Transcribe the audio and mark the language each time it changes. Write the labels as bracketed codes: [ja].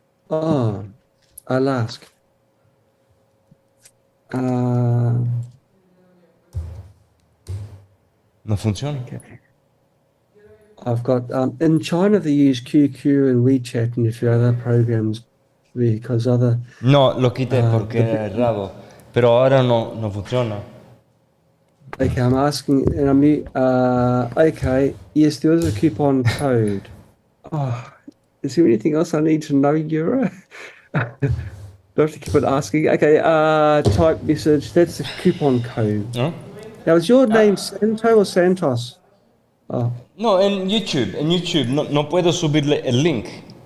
[en] Oh, I'll ask. [es] No funciona. [en] Okay. I've got in China they use QQ and WeChat and a few other programs because other. [es] No, lo quité porque era raro, pero ahora no funciona. [en] Okay, I'm asking, and okay, yes, there is a coupon code. Oh, is there anything else I need to know, Euro? Do I have to keep on asking? Okay, type message. That's a coupon code. Huh? Now, is your name Santo or Santos? Oh. [es] No, en YouTube, no puedo subirle el link.